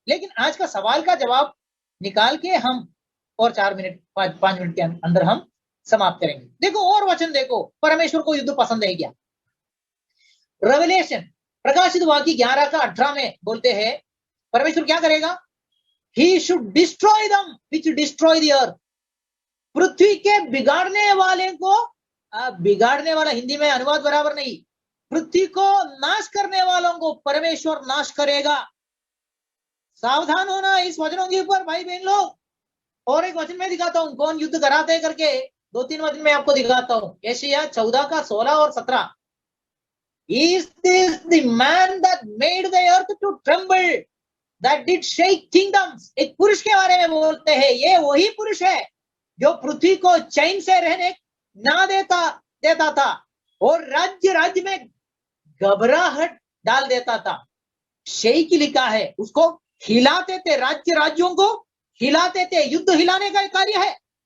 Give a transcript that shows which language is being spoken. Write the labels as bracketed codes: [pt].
[hi] लेकिन आज का सवाल का जवाब निकाल के हम और 4 मिनट 5 मिनट के अंदर हम समाप्त करेंगे। देखो और वचन देखो, परमेश्वर को युद्ध पसंद है क्या? रेवलेशन प्रकाशित वाक्य 11 का 18 में बोलते हैं परमेश्वर क्या करेगा? [en] He should destroy them which destroy the earth। [hi] पृथ्वी के बिगाड़ने वाले को, बिगाड़ने वाला हिंदी में अनुवाद बराबर नहीं, पृथ्वी को नाश करने वालों को परमेश्वर नाश करेगा। सावधान होना इस वचनों के ऊपर भाई बहन लोग। और एक वचन में दिखाता हूं कौन युद्ध कराते हैं करके, 2-3 वचन में आपको दिखाता हूं। एशिया 14 का 16 और 17। [en] Is this the man that made the earth to tremble, that did shake kingdoms। [hi] एक पुरुष के बारे में बोलते हैं, ये वही पुरुष है जो पृथ्वी को चैन से रहने ना देता था और राज्य राज्य में घबराहट डाल देता था। शेख लिखा है, उसको हिलाते थे, राज्यों को हिलाते थे, युद्ध हिलाने का कार्य है।